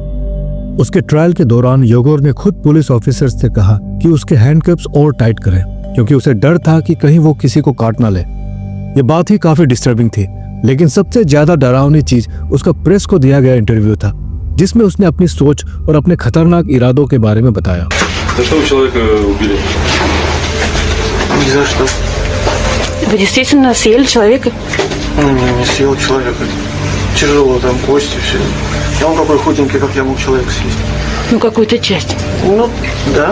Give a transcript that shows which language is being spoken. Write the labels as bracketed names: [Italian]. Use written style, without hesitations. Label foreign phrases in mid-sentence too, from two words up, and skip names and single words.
[Hindi] उसके ट्रायल के दौरान इगोर ने खुद [English] police officer [Hindi] से कहा कि उसके हैंडकफ्स और टाइट करें, क्योंकि उसे डर था कि कहीं वो किसी को काट ना ले। ये बात ही काफी डिस्टर्बिंग थी, लेकिन सबसे ज्यादा डरावनी चीज उसका प्रेस को दिया गया इंटरव्यू था, जिसमें उसने अपनी सोच और अपने खतरनाक इरादों के बारे में बताया। [Russian] За что вы человека убили? Ни за что. Вы действительно съели человека? Не съел человека. Тяжело, там кости, все. А он какой худенький, как я мог человека съесть? Ну, какую-то часть. Ну, да.